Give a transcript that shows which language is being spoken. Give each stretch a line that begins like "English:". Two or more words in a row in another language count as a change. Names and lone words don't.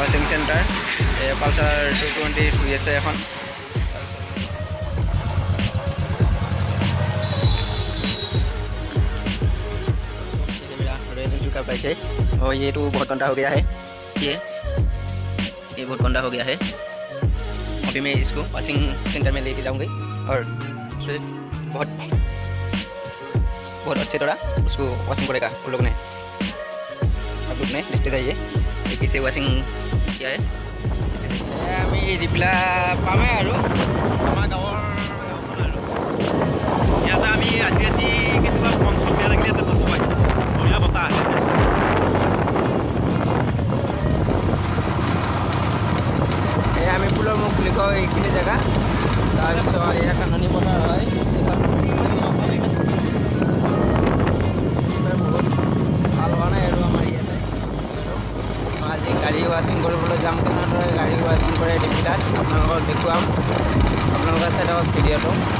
Assamese: চেণ্টাৰ পালচাৰ 220 হৈ আছে এখন
Hindi: का बाइक है और ये तो बहुत गंदा हो गया है ये बहुत गंदा हो गया है अभी मैं इसको वॉशिंग सेंटर में लेके जाऊंगी और बहुत बहुत अच्छे तरह उसको वॉशिंग करेगा उन लोग ने आप लोग ने देखते जाइए कैसे वॉशिंग किया है
Assamese: আমি ৰিপ্লা পামে আৰু আমাৰ গাঁৱৰ ইয়াতে আমি ৰাতি ৰাতি কেতিয়াবা মন চলিয়া লাগিলে ইয়াতে বতাহ পাই ধুনীয়া বতাহ আহে এই আমি ফুলৰ মুখ বুলি কওঁ এইখিনি জেগা তাৰপিছত এয়া কাননি পথাৰ হয় বহুত ভাল হোৱা নাই আৰু আমাৰ ইয়াতে আজি গাড়ী ৱাশ্বিং কৰিবলৈ যাম কেনেদৰে গাড়ী ৱাশ্বিং কৰে ৰিপ্লাত আপোনালোকক দেখুৱাম আপোনালোকে চাই থাকক ভিডিঅ'টো